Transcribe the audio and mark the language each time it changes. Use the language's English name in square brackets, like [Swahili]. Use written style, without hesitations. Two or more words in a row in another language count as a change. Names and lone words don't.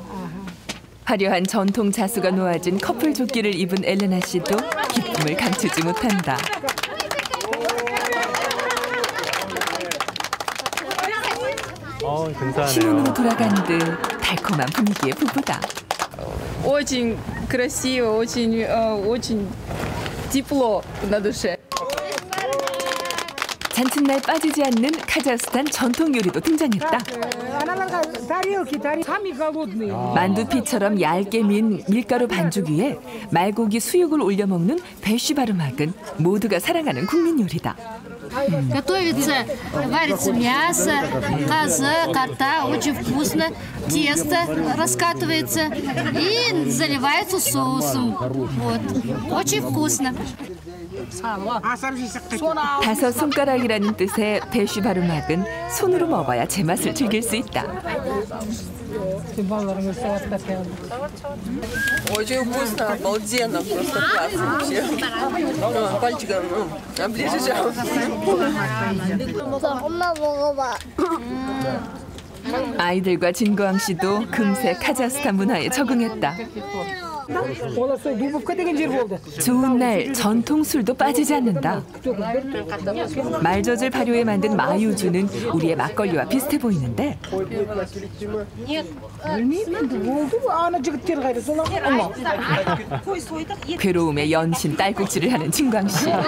[Korean] 화려한 전통 자수가 놓아진 커플 조끼를 입은 엘레나 씨도 기쁨을 감추지 못한다. 신혼으로 돌아간 듯 달콤한 분위기의 부부다. [Russian] Очень красиво, очень тепло на душе. [Korean] 잔칫날 빠지지 않는 카자흐스탄 전통 요리도 등장했다. 만두피처럼 얇게 민 밀가루 반죽 위에 말고기 수육을 올려 먹는 베쉬바르막은 모두가 사랑하는 국민 요리다. [Russian] Готовится, варится мясо, коза, кота, очень вкусно. Тесто раскатывается и заливается соусом. Вот. Очень вкусно. 다섯 손가락이라는 뜻의 베쉬바르막은 손으로 먹어야 제맛을 즐길 수 있다. Очень вкусно, обалденно, просто классно вообще. Пальчиком оближешь. [Korean] 엄마 먹어봐. 아이들과 진거왕 씨도 금세 카자흐스탄 문화에 적응했다. 좋은 날 전통 술도 빠지지 않는다. 말젖을 발효해 만든 마유주는 우리의 막걸리와 비슷해 보이는데 괴로움에 연신 딸꾹질을 하는 진광 씨.